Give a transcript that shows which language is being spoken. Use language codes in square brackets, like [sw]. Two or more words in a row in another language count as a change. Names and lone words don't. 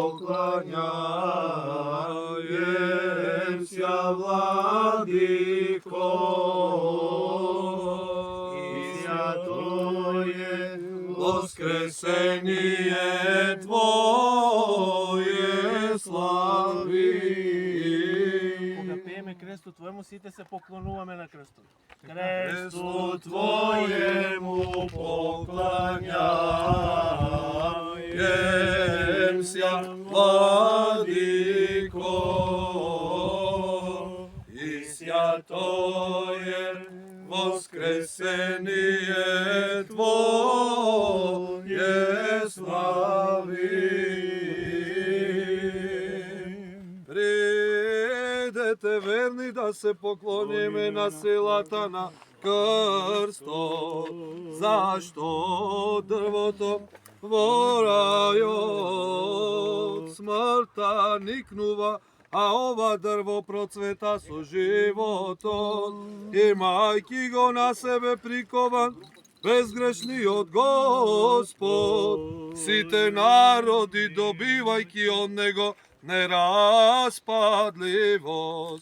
[cu] поклоняемся, Владыко, и святое воскресение Твое славим. [mk] Кога пееме [cu] кресту Твоему, [mk] сите се поклонуваме на крстот. [cu] Кресту Твоему поклоняемся, Владыко, и святое воскресение Твое славим. [mk] Придете верни да се поклониме на силата на крстот, зашто дрвото во рајот смртта никнува, а ова дрво процвета со животот, имајќи го на себе прикован безгрешниот Господ, сите народи добивајќи од него нераспадливост.